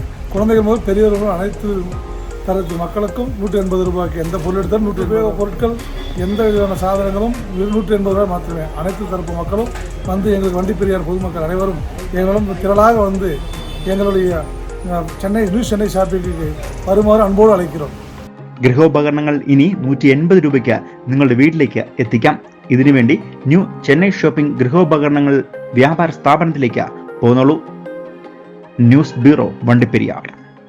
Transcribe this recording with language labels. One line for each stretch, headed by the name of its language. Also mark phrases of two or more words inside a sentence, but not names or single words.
Tamil: குழந்தைகள் முதல் பெரியவர்களும் அனைத்து தரத்து மக்களுக்கும் 180 ரூபாய்க்கு எந்த பொருள் எடுத்தாலும் 180 பொருட்கள் எந்த விதமான சாதனங்களும் 180 ரூபாய் மாத்திரமே. அனைத்து தரப்பு மக்களும் வந்து எங்களுக்கு வண்டிப்பெரியார் பொதுமக்கள் அனைவரும் எங்களும் திரளாக வந்து எங்களுடைய சென்னை நியூ சென்னை ஷாப்பிங்கு வருமாறு அன்போடு அழைக்கிறோம்.
Malayalam: ഗൃഹോപകരണങ്ങൾ ഇനി 180 രൂപയ്ക്ക് നിങ്ങളുടെ വീട്ടിലേക്ക് എത്തിക്കാം. ഇതിനുവേണ്ടി ന്യൂ ചെന്നൈ ഷോപ്പിംഗ് ഗൃഹോപകരണങ്ങൾ വ്യാപാര സ്ഥാപനത്തിലേക്ക് പോന്നോളൂ. ന്യൂസ് ബ്യൂറോ, വണ്ടിപ്പെരിയാർ.